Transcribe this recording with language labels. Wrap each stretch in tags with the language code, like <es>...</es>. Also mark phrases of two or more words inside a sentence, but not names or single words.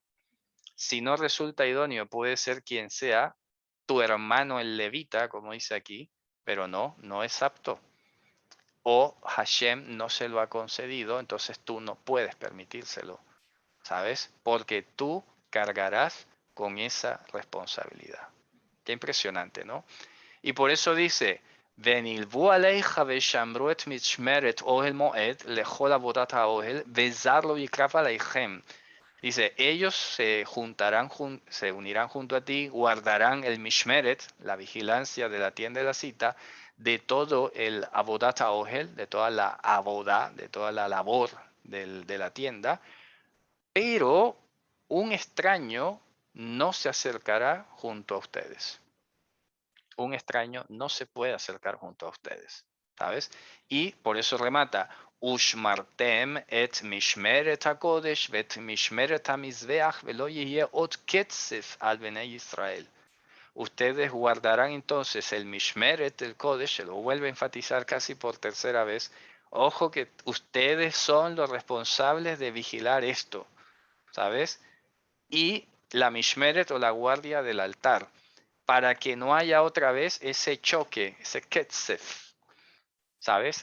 <es>Si no resulta idóneo, puede ser quien sea, tu hermano el levita, como dice aquí, pero no es apto. O Hashem no se lo ha concedido, entonces tú no puedes permitírselo, ¿sabes? Porque tú cargarás con esa responsabilidad. Qué impresionante, ¿no? Y por eso dice,</es> <he>ונלוו עליך ושמרו את משמרת אוהל מועד לכל עבודת האוהל, וזר לא יקרב עליכם.</he> <es>Dice, ellos se unirán junto a ti, guardarán el mishmeret, la vigilancia de la tienda de la cita, de todo el</es> <he>עבודת אהל,</he> <es>de toda la abodá, de toda la labor de la tienda, pero un extraño no se acercará junto a ustedes. Un extraño no se puede acercar junto a ustedes, ¿sabes? Y por eso remata,</es> <he>ושמרתם את משמרת הקודש ואת משמרת המזבח ולא יהיה עוד קצף על בני ישראל.</he> <es>Ustedes guardarán entonces el mishmeret del kodesh, se lo vuelve a enfatizar casi por tercera vez. Ojo que ustedes son los responsables de vigilar esto, ¿sabes? Y la mishmeret o la guardia del altar, para que no haya otra vez ese choque, ese ketzef, ¿sabes?</es>